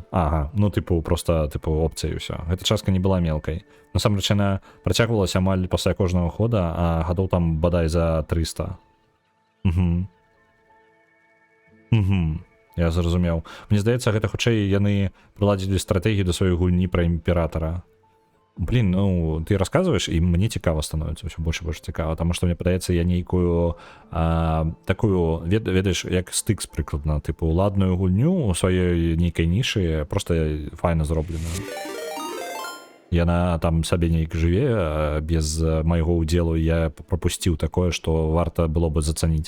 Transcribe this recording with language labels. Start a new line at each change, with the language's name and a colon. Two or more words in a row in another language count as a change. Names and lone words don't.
Belarusian: Ага, ну тыпу просто опцыя і ўсё. Гэта частка не была мелкай. Насамрэч яна працягвалася амаль пасля кожнага хода, а гадоў там бадай за 300. Я зразумеў. Мне здаецца, гэта хутчэй яны прыладзілі стратэгію да сваёй гульні пра імператара.
Russian: Блин, ну, ты рассказываешь, и мне
Belarusian: цікаво
Russian: становится, все больше и больше
Belarusian: цікаво,
Russian: потому что мне
Belarusian: падаецца, я нейкую такую, ведаеш, як стыкс прыкладна, типу, ладную гульню у сваёй нейкай нішы, просто файна зробленую. Яна там сабе нейк жыве, без майго ўдзелу, я пропусціў такое, што варта было бы зацаніць.